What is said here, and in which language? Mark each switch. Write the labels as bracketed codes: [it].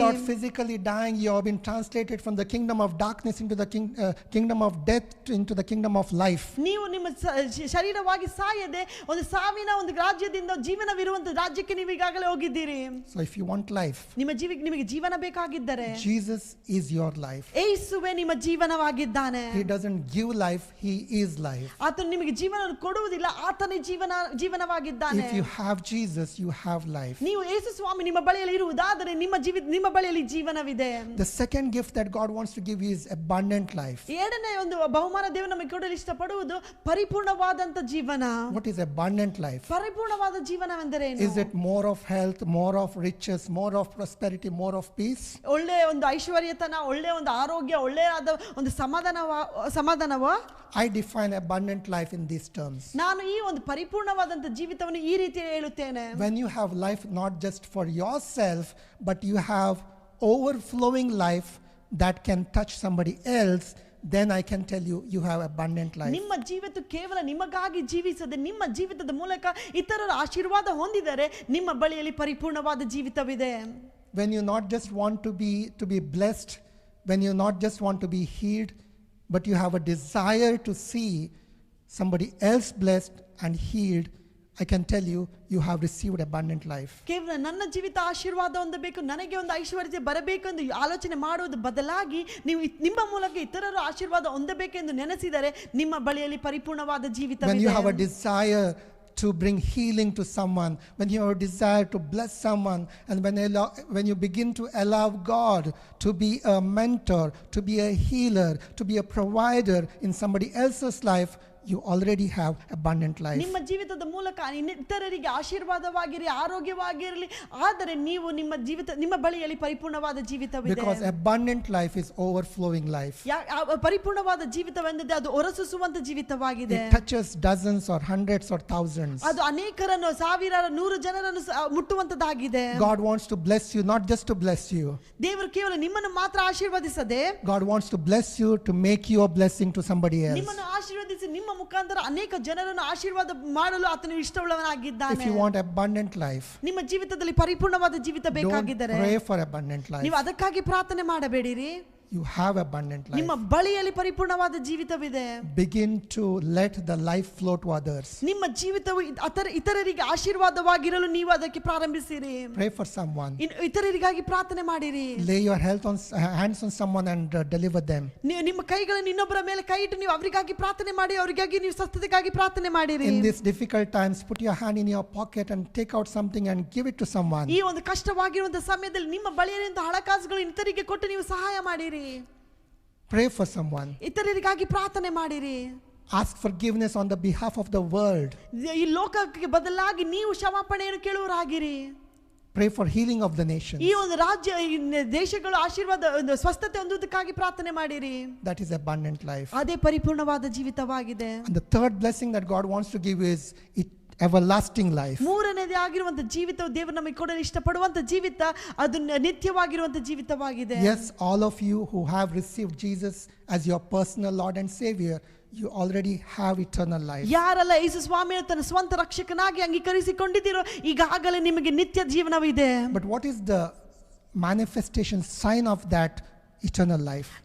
[en] Without physically dying, you have been translated from the kingdom of darkness into the kingdom of death into the kingdom of life. [kn] ನೀವು ನಿಮ್ಮ ಶರೀರವಾಗಿ ಸಾಯದೆ ಒಂದು ಸಾವಿನ ಒಂದು ರಾಜ್ಯದಿಂದ ಜೀವನವಿರುವಂತ ರಾಜ್ಯಕ್ಕೆ ನೀವು ಈಗಾಗಲೇ ಹೋಗಿದ್ದೀರಿ. [en] So if you want life, [kn] ನಿಮಗೆ ಜೀವನ ಬೇಕಾಗಿದ್ದರೆ ಹೇಳಿದ್ದಾರೆ. [en] Jesus is your life. [kn] ಯೇಸುವೇ ನಿಮ್ಮ ಜೀವನವಾಗಿದ್ದಾನೆ. [en] He doesn't give life, he is life. [kn] ಆತನು ನಿಮಗೆ ಜೀವನವನ್ನು ಕೊಡುವುದಿಲ್ಲ, ಆತನೇ ಜೀವನವಾಗಿದ್ದಾನೆ. [en] If you have Jesus, you have life. [kn] ನೀವು ಯೇಸು ಸ್ವಾಮಿ ನಿಮ್ಮ ಬಳಿಯಲ್ಲಿ ಇರುವುದಾದರೆ ನಿಮ್ಮ ಬಳಿಯಲ್ಲಿ ಜೀವನವಿದೆ. [en] The second gift that God wants to give you is abundant life. [kn] ಎರಡನೇ ಒಂದು ಬಹುಮಾನ ದೇವರು ನಮಗೆ ಕೊಡಲು ಇಷ್ಟಪಡುವುದು ಪರಿಪೂರ್ಣವಾದಂತ ಜೀವನ. [en] What is abundant life? [kn] ಪರಿಪೂರ್ಣವಾದ ಜೀವನವೆಂದರೇನು? [en] Is it more of health, more of riches, more of prosperity, more of peace? [kn] ಒಳ್ಳೆ ಒಂದು ಐಶ್ವರ್ಯತನ, ಒಳ್ಳೆ ಒಂದು ಆರೋಗ್ಯ, ಒಳ್ಳೆಯಾದ ಒಂದು ಸಮಾಧಾನವ? [en] I define abundant life in these terms. [kn] ನಾನು ಈ ಒಂದು ಪರಿಪೂರ್ಣವಾದಂತ ಜೀವಿತವನ್ನು ಈ ರೀತಿ ಹೇಳುತ್ತೇನೆ. [en] When you have life not just for yourself, but you have overflowing life that can touch somebody else, then I can tell you, you have abundant life. [kn] ನಿಮ್ಮ ಜೀವಿತ ಕೇವಲ ನಿಮಗಾಗಿ ಜೀವಿಸದೆ ನಿಮ್ಮ ಜೀವಿತದ ಮೂಲಕ ಇತರರ ಆಶೀರ್ವಾದ ಹೊಂದಿದರೆ ನಿಮ್ಮ ಬಳಿಯಲ್ಲಿ ಪರಿಪೂರ್ಣವಾದ ಜೀವಿತವಿದೆ. [en] When you not just want to be blessed, when you not just want to be healed, but you have a desire to see somebody else blessed and healed, I can tell you, you have received abundant life. [kn] ಕೇವಲ ನನ್ನ ಜೀವಿತ ಆಶೀರ್ವಾದ ಹೊಂದಬೇಕು, ನನಗೆ ಒಂದು ಐಶ್ವರ್ಯ ಬರಬೇಕು ಎಂದು ಆಲೋಚನೆ ಮಾಡುವುದು ಬದಲಾಗಿ ನೀವು ನಿಮ್ಮ ಮೂಲಕ ಇತರರ ಆಶೀರ್ವಾದ ಹೊಂದಬೇಕೆಂದು ನೆನೆಸಿದರೆ ನಿಮ್ಮ ಬಳಿಯಲ್ಲಿ ಪರಿಪೂರ್ಣವಾದ ಜೀವಿತವಿದೆ. [en] When you have a desire to bring healing to someone, when you have a desire to bless someone, and when you begin to allow God to be a mentor, to be a healer, to be a provider in somebody else's life, you already have abundant life. [kn] ನಿಮ್ಮ ಜೀವಿತದ ಮೂಲಕ ಇತರರಿಗೆ ಆಶೀರ್ವಾದವಾಗಿರಿ, ಆರೋಗ್ಯವಾಗಿರಲಿ, ಆದರೆ ನೀವು ನಿಮ್ಮ ಬಳಿಯಲ್ಲಿ ಪರಿಪೂರ್ಣವಾದ ಜೀವಿತವಿದೆ. [en] Because abundant life is overflowing life. [kn] ಪರಿಪೂರ್ಣವಾದ ಜೀವಿತವೆಂದರೆ ಅದು ಹೊರಸೂಸುವಂತ ಜೀವಿತವಾಗಿದೆ. [en] It touches dozens or hundreds or thousands. [kn] ಅದು ಅನೇಕರನ್ನು, ಸಾವಿರಾರು, ನೂರು ಜನರನ್ನು ಮುಟ್ಟುವಂತದ್ದಾಗಿದೆ. [en] God wants to bless you, not just to bless you. [kn] ದೇವರು ಕೇವಲ ನಿಮ್ಮನ್ನು ಮಾತ್ರ ಆಶೀರ್ವದಿಸದೆ, [en] God wants to bless you to make you a blessing to somebody else. [kn] ನಿಮ್ಮನ್ನು ಆಶೀರ್ವದಿಸಿ ನಿಮ್ಮ ಮುಖಾಂತರ ಅನೇಕ ಜನರನ್ನು ಆಶೀರ್ವಾದ ಮಾಡಲು ಆತನು ಇಷ್ಟವುಳ್ಳವನಾಗಿದ್ದಾನೆ. [en] If you want abundant life, [kn] ನಿಮ್ಮ ಜೀವಿತದಲ್ಲಿ ಪರಿಪೂರ್ಣವಾದ ಜೀವಿತ ಬೇಕಾಗಿದ್ದರೆ [en] don't pray for abundant life. [kn] ನೀವು ಅದಕ್ಕಾಗಿ ಪ್ರಾರ್ಥನೆ ಮಾಡಬೇಡಿರಿ. [en] You have abundant life. [kn] ನಿಮ್ಮ ಬಳಿಯಲ್ಲಿ ಪರಿಪೂರ್ಣವಾದ ಜೀವಿತವಿದೆ. [en] Begin to let the life flow to others. [kn] ನಿಮ್ಮ ಜೀವಿತವು ಇತರರಿಗೆ ಆಶೀರ್ವಾದವಾಗಿರಲು ನೀವು ಅದಕ್ಕೆ ಪ್ರಾರಂಭಿಸಿರಿ. [en] Pray for someone. [kn] ಇತರರಿಗಾಗಿ ಪ್ರಾರ್ಥನೆ ಮಾಡಿರಿ. [en] Lay your hands on someone and deliver them. [kn] ನಿಮ್ಮ ಕೈಗಳನ್ನು ಇನ್ನೊಬ್ಬರ ಮೇಲೆ ಕೈ ಇಟ್ಟು ನೀವು ಅವರಿಗಾಗಿ ಪ್ರಾರ್ಥನೆ ಮಾಡಿ, ಅವರಿಗಾಗಿ ನೀವು ಸ್ವಸ್ಥತೆಗಾಗಿ ಪ್ರಾರ್ಥನೆ ಮಾಡಿರಿ. [en] In these difficult times, put your hand in your pocket and take out something and give it to someone. [kn] ಈ ಒಂದು ಕಷ್ಟವಾಗಿರುವಂತಹ ಸಮಯದಲ್ಲಿ ನಿಮ್ಮ ಬಳಿಯಲ್ಲಿರುವಂತಹ ಹಣಕಾಸುಗಳು ಇತರರಿಗೆ ಕೊಟ್ಟು ನೀವು ಸಹಾಯ ಮಾಡಿರಿ. [en] Pray for someone. [kn] ಇತರರಿಗಾಗಿ ಪ್ರಾರ್ಥನೆ ಮಾಡಿರಿ. [en] Ask forgiveness on the behalf of the world. [kn] ಈ ಲೋಕಕ್ಕೆ ಬದಲಾಗಿ ನೀವು ಕ್ಷಮಾಪಣೆಯನ್ನು ಕೇಳುವರಾಗಿರಿ. [en] Pray for healing of the nations. [kn] ಈ ಒಂದು ದೇಶಗಳು ಆಶೀರ್ವಾದ ಸ್ವಸ್ಥತೆ ಹೊಂದುವುದಕ್ಕಾಗಿ ಪ್ರಾರ್ಥನೆ ಮಾಡಿರಿ. [en] That is abundant life. [kn] ಅದೇ ಪರಿಪೂರ್ಣವಾದ ಜೀವಿತವಾಗಿದೆ. [en] And the third blessing that God wants to give is everlasting life. [kn] ಮೂರನೇದೇ ಆಗಿರುವಂತ ಜೀವಿತವು ದೇವರು ನಮಗೆ ಕೊಡಲು ಇಷ್ಟಪಡುವಂತ ಜೀವಿತ, ಅದು ನಿತ್ಯವಾಗಿರುವಂತ ಜೀವಿತವಾಗಿದೆ. [en] Yes, all of you who have received Jesus as your personal Lord and Savior, you already have eternal life. [kn] ಯಾರೆಲ್ಲ ಯೇಸು ಸ್ವಾಮಿಯನ್ನು ತನ್ನ ಸ್ವಂತ ರಕ್ಷಕನಾಗಿ ಅಂಗೀಕರಿಸಿಕೊಂಡಿದ್ದೀರೋ ಈಗಾಗಲೇ ನಿಮಗೆ ನಿತ್ಯ ಜೀವನವಿದೆ. [en] But what is the manifestation sign of that eternal life?